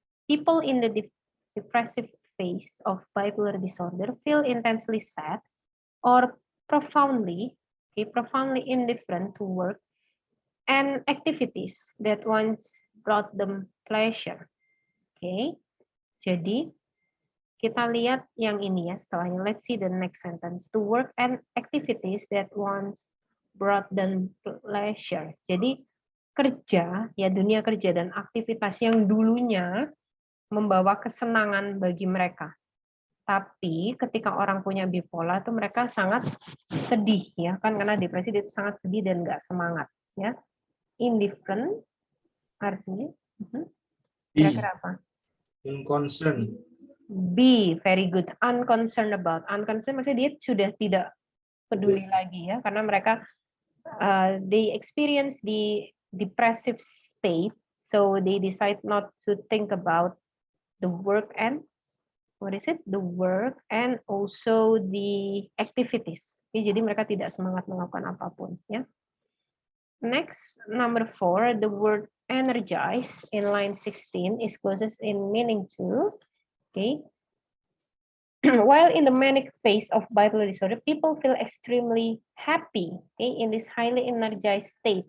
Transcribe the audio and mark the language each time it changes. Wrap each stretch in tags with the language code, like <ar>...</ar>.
<en>People in the depressive phase of bipolar disorder feel intensely sad or profoundly indifferent to work and activities that once brought them pleasure.</en> <id>Oke, jadi kita lihat yang ini ya setelahnya.</id> <en>Let's see the next sentence. To work and activities that once brought them pleasure.</en> <id>Jadi kerja, ya dunia kerja dan aktivitas yang dulunya membawa kesenangan bagi mereka. Tapi ketika orang punya bipolar itu mereka sangat sedih ya kan, karena depresi itu sangat sedih dan nggak semangat ya. Indifferent artinya kira-kira apa?</id> <en>Unconcerned. B, very good. Unconcerned about.</en> <id>Unconcerned maksudnya dia sudah tidak peduli lagi ya, karena mereka</id> <en>they experience the depressive state, so they decide not to think about the work and the work and also the activities.</en> <id>Jadi mereka tidak semangat melakukan apapun, ya.</id> <en>Next, number 4, the word energize in line 16 is closest in meaning to. Okay. While in the manic phase of bipolar disorder, people feel extremely happy, okay, in this highly energized state.</en>